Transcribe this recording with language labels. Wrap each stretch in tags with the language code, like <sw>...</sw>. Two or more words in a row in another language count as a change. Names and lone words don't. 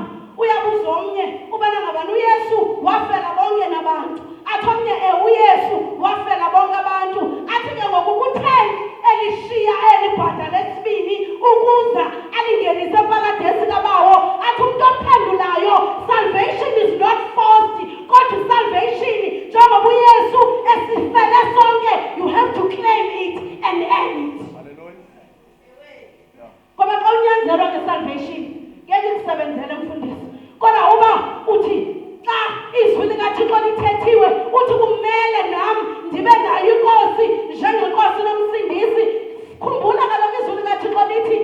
<xh>Uyabuza omnye ubana ngabani uYesu wafela bonke nabantu, athi omnye uYesu wafela bonke abantu. Athi ke ngoku kutheni elishiya eli bhata lesibini ukuza alingenise eparadesi kabawo? Athi umntu ophendulayo,</xh> <en>salvation is not forced,</en> <xh>kodwa salvation njengoba uYesu esifele sonke,</xh> <en>you have to claim it and earn it.</en> <xh>Ngoba xa unyanzelwa nge-salvation ngeke kusebenzele mfundisi, kodwa uba uthi xa izwi likaThixo lithethiwe uthi kumele nami ndibe nayo inkosi njengenkosi nomsindisi. Khumbula kaloku izwi likaThixo</xh>